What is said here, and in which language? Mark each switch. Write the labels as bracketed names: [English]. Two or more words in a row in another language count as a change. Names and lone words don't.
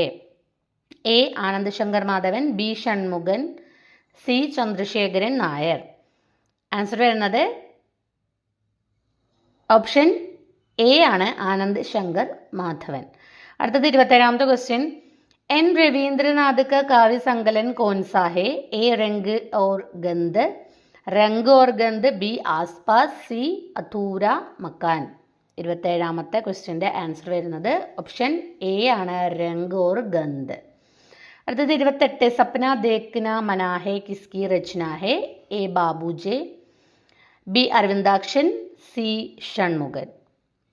[Malayalam] എ ആനന്ദ് ശങ്കർ മാധവൻ, ബി ഷൺമുഖൻ, സി ചന്ദ്രശേഖരൻ നായർ. ആൻസർ വരുന്നത് ഓപ്ഷൻ എ ആണ് ആനന്ദ് ശങ്കർ മാധവൻ. അടുത്തത് 27ാമത്തെ ക്വസ്റ്റ്യൻ. [Hindi] എൻ രവീന്ദ്രനാഥ് का काव्य संकलन कौन सा है? ए रंग और गंध, बी आसपास, सी अधूरा मकान. [Malayalam] 27ാമത്തെ ക്വസ്റ്റ്യൻ്റെ ആൻസർ വരുന്നത് ഓപ്ഷൻ എ ആണ് രംഗ് ഓർ ഗന്ധ്. [Hindi] അടുത്തത് 28. सपना देखना मना है किसकी रचना है? [Malayalam] എ ബാബുജെ, ബി അരവിന്ദാക്ഷൻ, സി ഷൺമുഖൻ.